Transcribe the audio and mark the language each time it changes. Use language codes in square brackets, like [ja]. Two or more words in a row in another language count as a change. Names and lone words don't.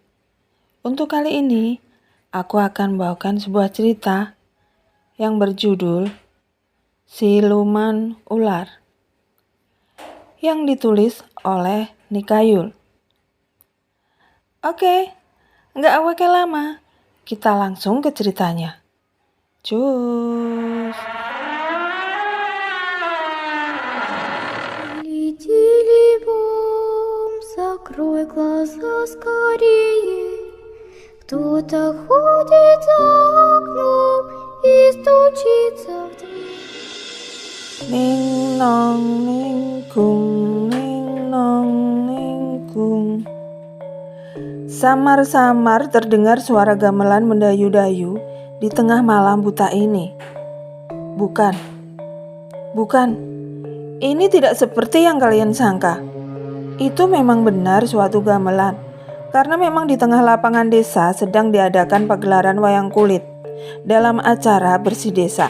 [id] Untuk kali ini, aku akan bawakan sebuah cerita yang berjudul Siluman Ular yang ditulis oleh Nikayul. Oke, nggak pakai lama, kita langsung ke ceritanya. Cus. [ru] Летели бом, закрой глаза скорее. Кто-то ходит за окном и стучится в дверь. Ning nong ning kung, ning nong ning kung. [id] Samar-samar terdengar suara gamelan mendayu-dayu di tengah malam buta ini. Bukan. Ini tidak seperti yang kalian sangka. Itu memang benar suatu gamelan, karena memang di tengah lapangan desa sedang diadakan pagelaran wayang kulit dalam acara bersih desa.